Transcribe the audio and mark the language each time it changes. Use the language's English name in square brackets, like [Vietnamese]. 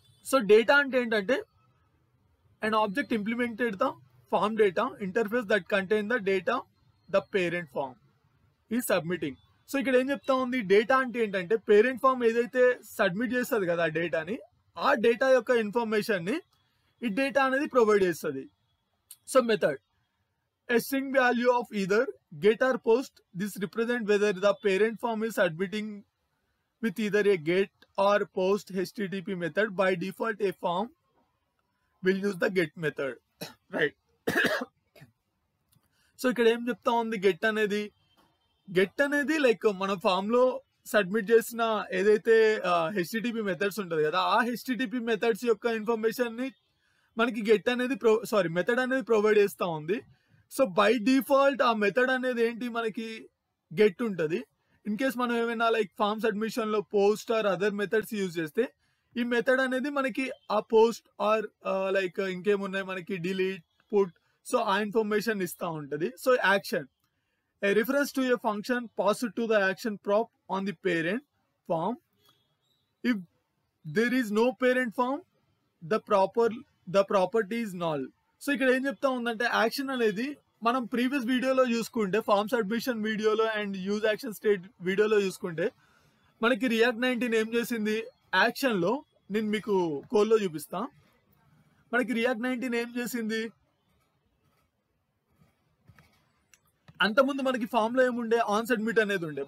[English] so data [Telugu] అంటే ఏంటంటే [English] an object implemented the form data interface that contain the data the parent form is submitting. [Telugu] So ఇక్కడ ఏం చెప్తా ఉంది, data అంటే ఏంటంటే పేరెంట్ ఫామ్ ఏదైతే సబ్మిట్ చేస్తుంది కదా ఆ డేటాని, ఆ డేటా యొక్క ఇన్ఫర్మేషన్ని ఈ డేటా అనేది ప్రొవైడ్ చేస్తుంది. [English] So method a string value of either get or post. This represent whether the parent form is submitting with either a get or post HTTP method. By default a form will use the get method, right? [Telugu] So ఇక్కడ ఏం చెప్తా ఉంది, get అనేది like మన form లో submit చేసిన ఏదైతే HTTP methods ఉంటుంది కదా, ఆ హెచ్టిటిపి మెథడ్స్ యొక్క ఇన్ఫర్మేషన్ ని మనకి మెథడ్ అనేది ప్రొవైడ్ చేస్తూ ఉంది. సో బై డిఫాల్ట్ ఆ మెథడ్ అనేది ఏంటి, మనకి గెట్ ఉంటుంది. ఇన్ కేస్ మనం ఏమైనా లైక్ ఫామ్ సబ్మిషన్ లో post are other methods use చేస్తే ఈ మెథడ్ అనేది మనకి ఆ పోస్ట్ ఆర్ లైక్ ఇంకేమున్నాయి మనకి డిలీట్, పుట్, సో ఆ ఇన్ఫర్మేషన్ ఇస్తూ ఉంటుంది. [English] So action a reference to a function passed to the action prop on the parent form. If there is no parent form, the property is null. [Telugu] So ఇక్కడ ఏం చెప్తా ఉందంటే action అనేది మనం previous వీడియోలో చూసుకుంటే, ఫామ్ సబ్మిషన్ వీడియోలో and use action state వీడియోలో చూసుకుంటే మనకి రియాక్ట్ 19 ఏం చేసింది, యాక్షన్లో నేను మీకు కోడ్లో చూపిస్తా. మనకి రియాక్ట్ 19 ఏం చేసింది, అంతకుముందు మనకి ఫామ్ లో ఏముండే, ఆన్ సబ్మిట్ అనేది ఉండే.